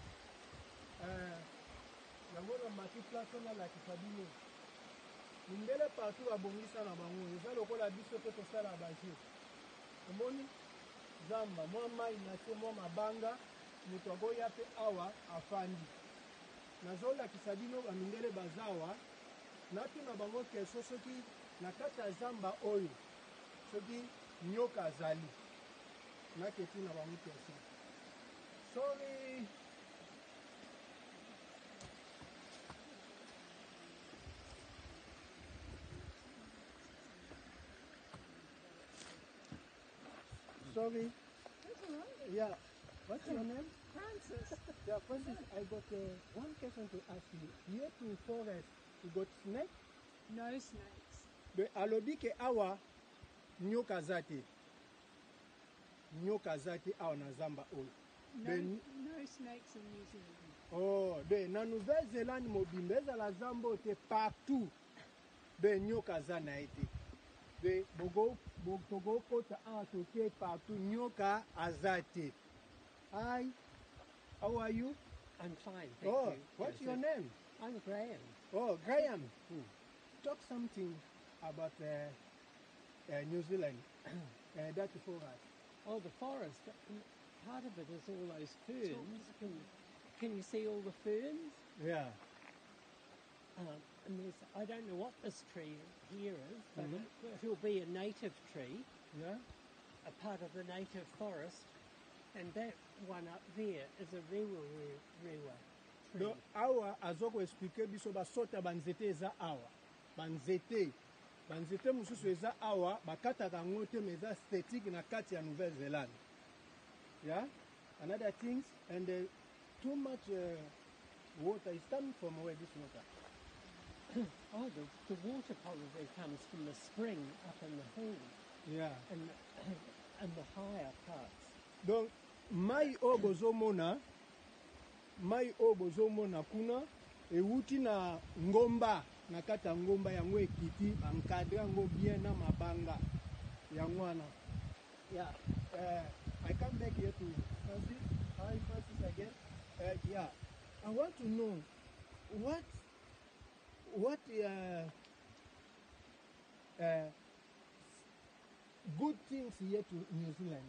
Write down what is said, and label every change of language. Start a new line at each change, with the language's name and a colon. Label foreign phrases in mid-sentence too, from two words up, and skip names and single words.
Lingala: Yango na mati place na lakisa bino mindele partout babongisa na bango eza lokola biso mpe tosala bajeu omoni zamba mwa mai na se mwa mabanga moto akoya mpe awa afandi nazolakisa bino bamindele baza awa natuna bango keso soki na kati ya zamba oyo soki nyoka azali naketi na bango keso sorry.
English: Sorry. That's all right. Yeah. What's your name? Francis. Yeah, Francis, I got one question to ask you. Here to forest, you got snake? No snakes.
Lingala: But alobi ke awa nyoka zati. Nyoka zati awa na zamba oyo.
English: No snakes in New Zealand.
Lingala: Oh, de na Nouvelle-Zélande mobimba ezala zamba oyo te partout. Be nyoka za na ete. Be togo kota awa toke partout nyoka azate.
English: Hi, how are you? I'm fine, thank Oh, you. what's Yes, your name? I'm Graham. Oh, Graham. Talk something about New Zealand. That's for us. Oh, the forest. Part of it is all those ferns. Can you see all the ferns? Yeah. And there's, I don't know what this tree here is, but it'll be a native tree, Yeah. a part of the native forest. And that one up there is a rewa tree.
Lingala: Donc awa azoko expliquer biso basota banzete eza awa. Banzete mususu eza awa bakataka yango te mais eza esthétique na kati ya Nouvelle-Zélande.
English: Yeah. Another things and too much water is coming from where this water. Oh, the water probably comes from the spring up in the hills Yeah. and the higher parts.
Lingala: Donc mai oyo bozomona kuna ewuti na ngomba na kati ya ngomba yango ekiti encadre yango bien na mabanga yango wana.
English: Yeah. I come back here to Francis. Hi Francis again. Yeah. I want to know what good things here to New Zealand.